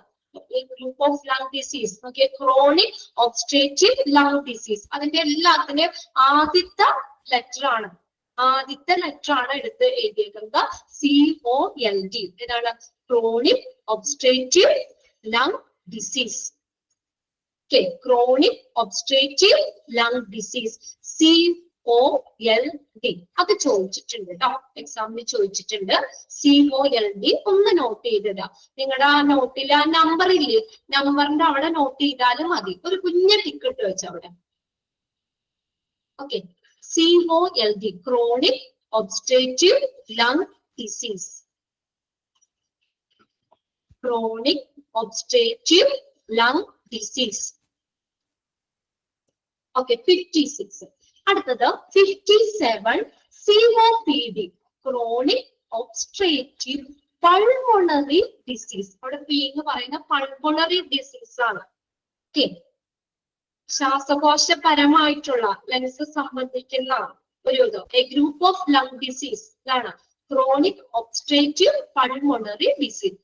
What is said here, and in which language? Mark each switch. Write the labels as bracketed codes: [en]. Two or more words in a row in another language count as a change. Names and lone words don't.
[en] group of lung disease. [ml] ഓക്കെ, [en] chronic obstructive lung disease. [ml] അതിന്റെ എല്ലാത്തിന്റെയും ആദ്യത്തെ ലെറ്റർ ആണ് എടുത്ത് എഴുതിയേക്കുന്നത് COLD. [en] ഇതാണ് chronic obstructive lung disease. Okay, chronic obstructive lung disease, COLD. [ml] അത് ചോദിച്ചിട്ടുണ്ട് കേട്ടോ, എക്സാമിന് ചോദിച്ചിട്ടുണ്ട്. COLD ഒന്ന് നോട്ട് ചെയ്തിടാ. നിങ്ങളുടെ ആ നോട്ടിൽ ആ നമ്പർ ഇല്ലേ, നമ്പറിന്റെ അവിടെ നോട്ട് ചെയ്താലും മതി. ഒരു കുഞ്ഞ ടിക്ക് ഇട്ട് വെച്ച അവിടെ. ഓക്കെ, [en] COLD, chronic obstructive lung disease. Chronic obstructive lung disease. ഓക്കെ, 56. അടുത്തത് 57, COPD, chronic obstructive pulmonary disease. [ml] അവിടെ പി എന്ന് പറയുന്ന [en] pulmonary disease ആണ്. ഓക്കെ, [ml] ശ്വാസകോശപരമായിട്ടുള്ള ലങ്സ് സംബന്ധിക്കുന്ന ഒരു [en] group of lung disease ഇതാണ് chronic obstructive pulmonary disease.